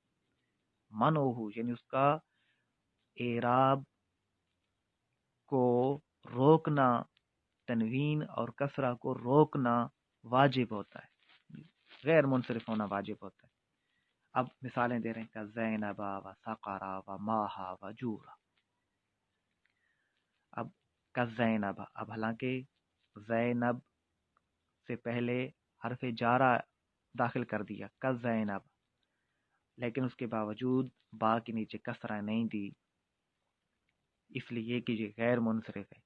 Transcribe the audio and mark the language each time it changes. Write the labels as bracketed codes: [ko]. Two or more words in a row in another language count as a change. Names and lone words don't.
[ur] منعہ یعنی اس کا اعراب کو روکنا، تنوین اور کسرہ کو روکنا واجب ہوتا ہے، غیر منصرف ہونا واجب ہوتا ہے۔ اب مثالیں دے رہے ہیں، [ar] کا زینبا و سقرا و ماہا و جورا۔ [ur] اب کا زینبا، اب حالانکہ زینب سے پہلے حرف جارہ داخل کر دیا، کا زینب، لیکن اس کے باوجود با کے نیچے کسرہ نہیں دی، اس لیے کہ یہ غیر منصرف ہے۔